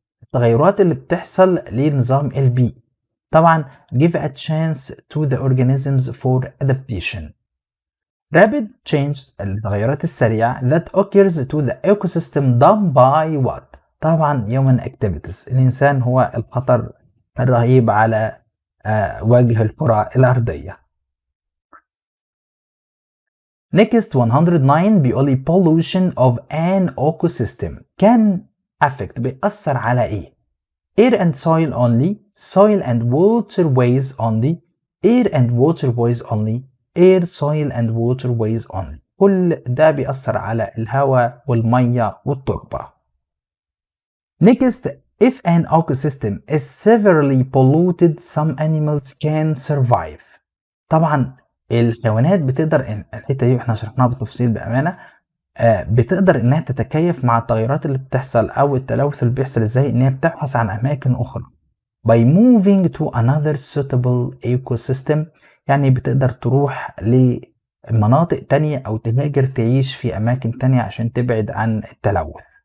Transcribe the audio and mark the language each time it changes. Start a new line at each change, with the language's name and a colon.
Arabic: التغيرات اللي بتحصل لنظام البيئي. طبعا
English: give a chance to the organisms for adaptation. Rapid change
Arabic: التغيرات السريعة
English: that occurs to the ecosystem done by what؟ طبعا human activities.
Arabic: الإنسان هو الخطر الرهيب على وجه الكرة الأرضية.
English: Next 109
Arabic: بيقول
English: pollution of an ecosystem can affect
Arabic: بيأثر على إيه؟
English: air and soil only, soil and waterways only, air and waterways only, air, soil and waterways only.
Arabic: كل ده بيأثر على الهواء والمية والتربة.
English: Next, if an ecosystem is severely polluted, some animals can survive.
Arabic: طبعا الحيوانات بتقدر، الحتة دي احنا شرحناها بالتفصيل بأمانة، بتقدر انها تتكيف مع التغيرات اللي بتحصل او التلوث اللي بيحصل ازاي، ان هي بتبحث عن اماكن اخرى
English: by moving to another suitable ecosystem،
Arabic: يعني بتقدر تروح لمناطق تانية او تهاجر تعيش في اماكن تانية عشان تبعد عن التلوث.